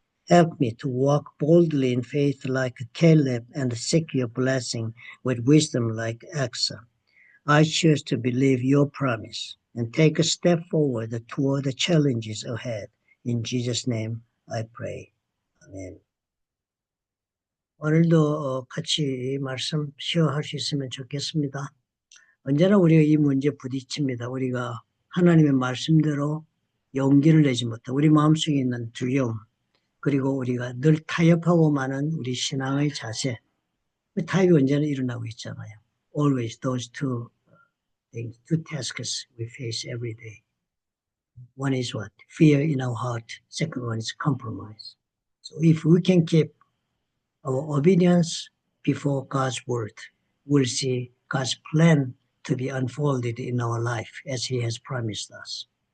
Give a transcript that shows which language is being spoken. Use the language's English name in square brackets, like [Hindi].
[English] Help me to walk boldly in faith like Caleb and seek your blessing with wisdom like Asa. I choose to believe your promise and take a step forward toward the challenges ahead. In Jesus' name I pray. 아멘. [Korean] 오늘도 같이 말씀 시어할 수 있으면 좋겠습니다. 언제나 우리가 이 문제에 부딪힙니다. 우리가 하나님의 말씀대로 용기를 내지 못하고 우리 마음속에 있는 두려움, 그리고 우리가 늘 타협하고 마는 우리 신앙의 자세, 타협이 언제나 일어나고 있잖아요. [English] Always those two things, two tasks we face every day. One is what? Fear in our heart. Second one is compromise. So if we can keep our obedience before God's word, we'll see God's plan to be unfolded in our life as He has promised us.